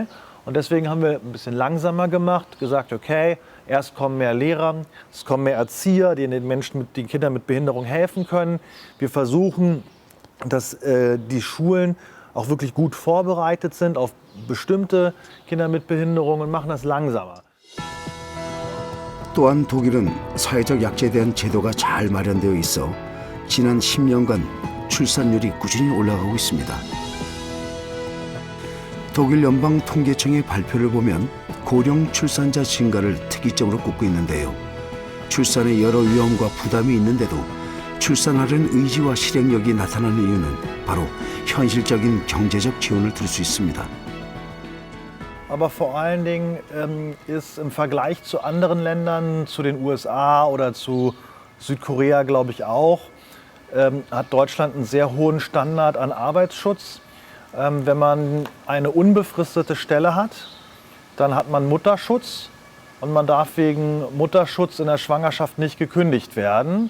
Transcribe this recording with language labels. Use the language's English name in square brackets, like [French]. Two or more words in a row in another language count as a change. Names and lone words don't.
[German] Und deswegen haben wir ein bisschen langsamer gemacht, gesagt, okay, erst kommen mehr Lehrer, es kommen mehr Erzieher, die den Menschen, den Kindern mit Behinderung helfen können. Wir versuchen, dass die Schulen auch wirklich gut vorbereitet sind auf bestimmte Kinder mit Behinderung und machen das langsamer. [Korean] 또한 독일은 사회적 약자에 대한 제도가 잘 마련되어 있어 지난 10년간 출산율이 꾸준히 올라가고 있습니다. 독일 연방 통계청의 발표를 보면 고령 출산자 증가를 특이점으로 꼽고 있는데요. 출산에 여러 위험과 부담이 있는데도 출산하려는 의지와 실행력이 나타나는 이유는 바로 현실적인 경제적 지원을 들 수 있습니다. [German] Aber vor allen Dingen ist im Vergleich zu anderen Ländern, zu den USA oder zu Südkorea, glaube ich auch, hat Deutschland einen sehr hohen Standard an Arbeitsschutz. Wenn man eine unbefristete Stelle hat, dann hat man Mutterschutz und man darf wegen Mutterschutz in der Schwangerschaft nicht gekündigt werden.